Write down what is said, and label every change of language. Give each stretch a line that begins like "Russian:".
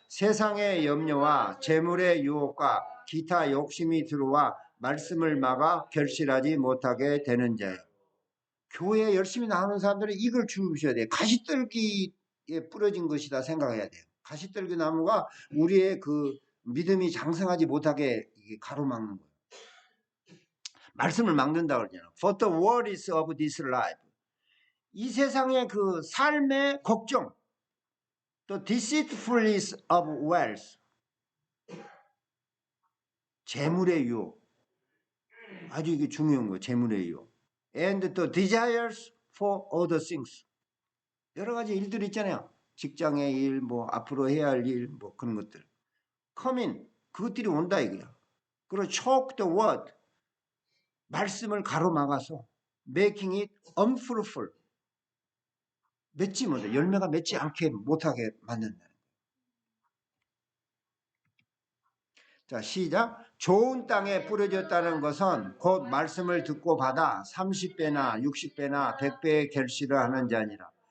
Korean: 세상의 염려와 재물의 유혹과 기타 욕심이 들어와 말씀을 막아 결실하지 못하게 되는 자예요. 교회에 열심히 나오는 사람들은 이걸 주셔야 돼요. 가시떨기에 뿌려진 것이다 생각해야 돼요. 가시떨기 나무가 우리의 그 믿음이 장성하지 못하게 가로막는 거예요. 말씀을 막는다고 그러잖아요.
English: For the worries of this life.
Korean: 이 세상의 그 삶의 걱정.
English: The deceitfulness of wealth.
Korean: 재물의 유혹. 아주 이게 중요한 거예요. 재물의 유혹.
English: And the desires for other things.
Korean: 여러 가지 일들이 있잖아요. 직장의 일, 뭐 앞으로 해야 할 일, 뭐 그런 것들.
English: come in.
Korean: 그것들이 온다 이거야. 그리고
English: choke the word.
Korean: 말씀을 가로막아서
English: making it unfruitful.
Korean: 맺지 못해. 열매가 맺지 않게 못하게 만든다. 자, 시작. 좋은 땅에 뿌려졌다는 것은 곧 말씀을 듣고 받아 30배나 60배나 100배의 결실을 하는 자니라.